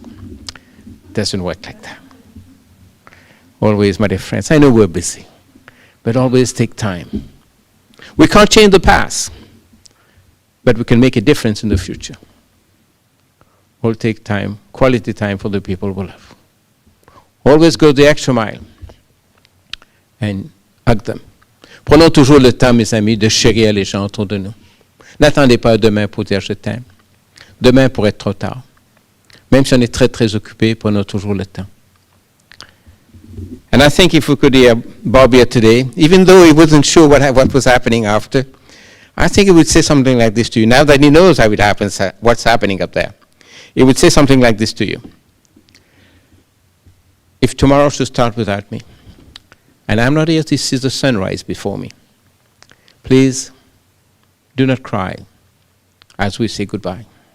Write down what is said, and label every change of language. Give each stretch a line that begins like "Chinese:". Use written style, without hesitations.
English: It doesn't work like that. Always, my dear friends, I know we're busy, but always take time. We can't change the past, but we can make a difference in the future. We'll take time, quality time for the people we love. Always go the extra mile and hug them.
French: Prenons toujours le temps, mes amis, de chérir les gens autour de nous. N'attendez pas demain pour dire je t'aime. Demain pourrait être trop tard. Même si on est très, très occupé, prenons toujours le temps.
English: And I think if we could hear Bob here today, even though he wasn't sure what was happening after, I think he would say something like this to you. Now that he knows how it happens, what's happening up there, he would say something like this to you. If tomorrow should start without me, and I'm not here to see the sunrise before me, please do not cry as we say goodbye.